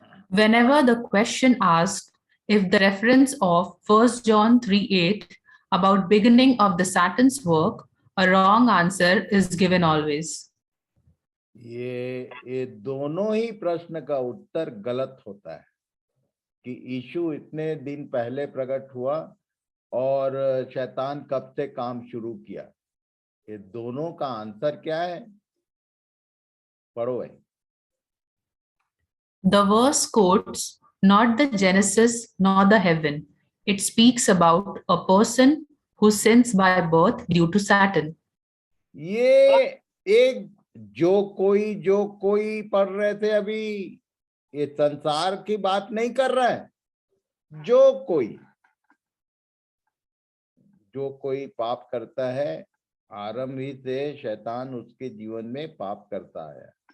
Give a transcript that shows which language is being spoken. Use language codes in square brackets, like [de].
[en] Whenever the question asked if the reference of 1 John 3:8 about beginning of the Satan's work, a wrong answer is given always. [hi] ये दोनों ही प्रश्न का उत्तर गलत होता है कि यीशु इतने दिन पहले प्रकट हुआ और शैतान कब से काम शुरू किया। ये दोनों का आंसर क्या है? पढ़ो भाई। [en] The verse quotes not the Genesis nor the heaven. It speaks about a person who sins by birth due to Satan. [hi] ये एक जो कोई पढ़ रहे थे अभी, ये संसार की बात नहीं कर रहा है। जो कोई पाप करता है, आरंभ ही से शैतान उसके जीवन में पाप करता है।